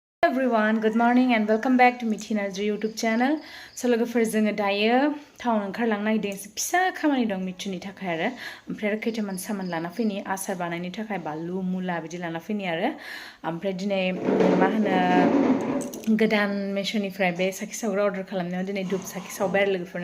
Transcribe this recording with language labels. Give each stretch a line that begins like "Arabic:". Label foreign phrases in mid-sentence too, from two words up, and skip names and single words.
English: everyone, good morning and welcome back to Mithi Narzary YouTube channel.
Bodo: So लोगोफोर जोङो दायो टाउन ओंखारलांनो नागिरदों फिसा खामानि दं मिथुनि थाखाय आरो ओमफ्राय खैथामान सामान लाना फैनि आसार बानायनो थाखाय बानलु मुला बिदि लाना फैनि आरो ओमफ्राय दिनै मा होनो गोदान मेशनिफ्राय बे साखि सावग्रा अर्डार खालामनायाव दिनै धुप साखि सावबाय आरो लोगोफोर